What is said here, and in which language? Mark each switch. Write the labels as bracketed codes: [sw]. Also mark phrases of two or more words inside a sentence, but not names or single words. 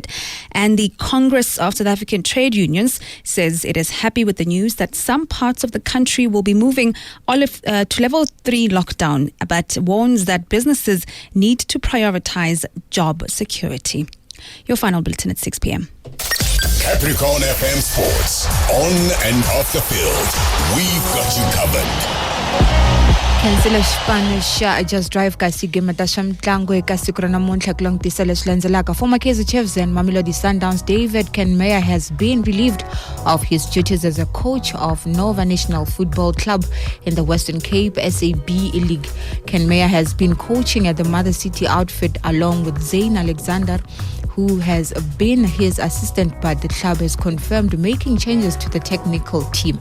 [en] And the Congress of South African Trade Unions says it is happy with the news that some parts of the country will be moving to level 3 lockdown, but warns that businesses need to prioritize job security. Your final bulletin at 6 p.m. Capricorn FM Sports. On and off the field. We've got you covered. [ts] Kansela [en] Spanish just drive [ts] kasi gimatasha mtlango eka siku ra namuntlha ku langutisa leswi landzelaka. [en] Former Kaizer Chiefs and Mamelodi Sundowns David Kenmeyer has been relieved of his duties as a coach of Nova National Football Club in the Western Cape SAB League. Kenmeyer has been coaching at the Mother City outfit along with Zayn Alexander, who has been his assistant, but the club has confirmed making changes to the technical team.